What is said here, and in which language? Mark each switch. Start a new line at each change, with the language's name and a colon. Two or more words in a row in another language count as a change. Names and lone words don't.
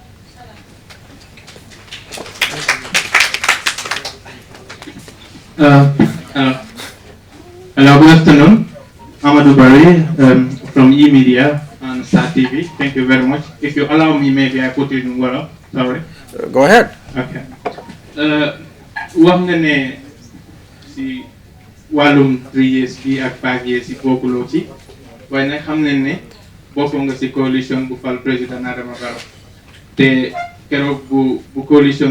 English: Hello, good afternoon. Amadou Barry from E-Media and Star TV. Thank you very much. If you allow me, maybe I put it in Wolof. Sorry. Go ahead. Okay.
Wolof: Wax nga ne si wàllum
English: 3 years
Wolof: bi ak
English: 5 years
Wolof: yi bokkuloo ci waaye nag xam nañ ne bokk nga si coalition bu fal président Adama Barrow te keroog bu coalition